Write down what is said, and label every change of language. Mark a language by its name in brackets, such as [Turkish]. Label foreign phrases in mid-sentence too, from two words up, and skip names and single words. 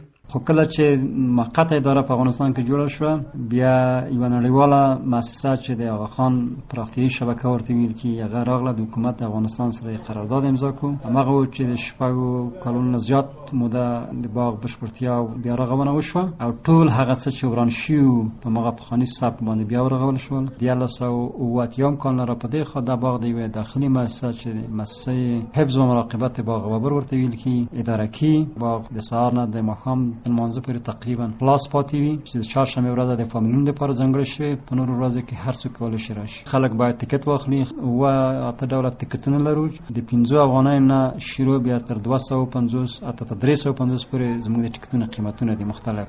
[Pashto] خو کله چې موقته اداره په افغانستان کې جوړه شوه بیا یوه نړیواله مؤسسه چې د آغا خان پراختیایي شبکه ورته ویل کېږي هغه راغله د حکومت د افغانستان سره یې قرارداد امضا کړو. هماغه و چې د 6 کلونو نه زیات موده د باغ بشپړتیا او بیا رغونه وشوه او ټول هغه څه چې وران شوي وو په هماغه پخواني سبک باندې بیا ورغول شول. 1980 کال نه را په دې خوا دا باغ د یوې داخلي مؤسسه چې مؤسسه حفظ و مراقبت باغ بابر ورته ویل کېږي اداره کړي. باغ د سهار نه د ماښام منځ پورې تقریبا خلاص پاتې وي چې د چهارشنبې ورځ د فامیلونو لپاره ځانګړې شوې. په نورو ورځو کې هر څوک کولی شي راشي. خلک باید ټکټ واخلي. اته ډوله ټکټونه لرو د 50 افغانیو نه شروع بیا تر 250 اته تر 350 پورې زموږ د ټکټونو قیمتونه دي مختلف.